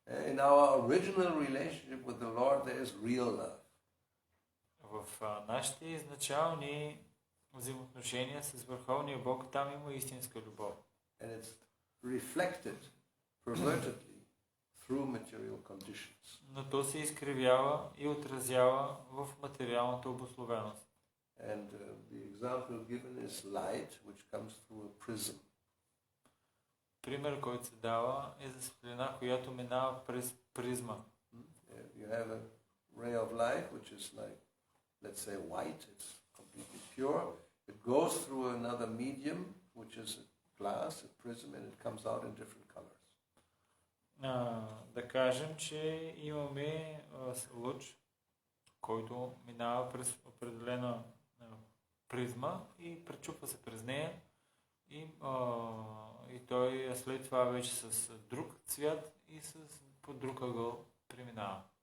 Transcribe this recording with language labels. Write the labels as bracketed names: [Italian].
[English] In our original relationship with the Lord, there is real love. [Bulgarian] В нашите изначални взаимоотношения с Върховния Бог там има истинска любов. [English] And it's reflected pervertedly through material conditions. [Bulgarian] Но то се изкривява и отразява в материалната обусловеност. [English] And the example given is light, which comes through a prism. [Bulgarian] Пример, който се дава, е за светлина, която минава през призма. [English] You have a ray of light, which is like, let's say, white. It's completely pure. It goes through another medium, which is a glass, a prism, and it comes out in different colors. [Bulgarian] Да кажем, че имаме лъч, който минава през определена призма и пречупва се през нея и той след това вече с друг цвят и по друг ъгъл преминава.